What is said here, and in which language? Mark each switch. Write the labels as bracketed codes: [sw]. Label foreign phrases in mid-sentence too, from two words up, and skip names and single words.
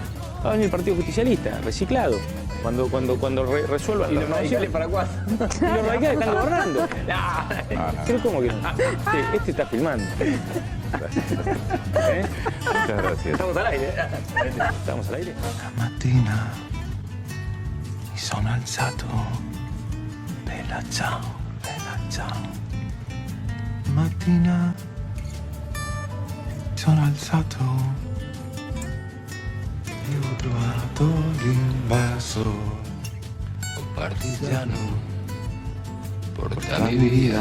[es] Va a venir el Partido Justicialista, reciclado. Cuando resuelvan los radicales para cuándo. Y los radicales están gobernando. Pero ¿cómo que no? Este está filmando. Muchas gracias. Estamos al aire. Estamos al aire. [it] La mattina mi sono alzato. Bella ciao, bella ciao. Mattina mi sono alzato. E ho trovato l'invaso, partigiano, portami via.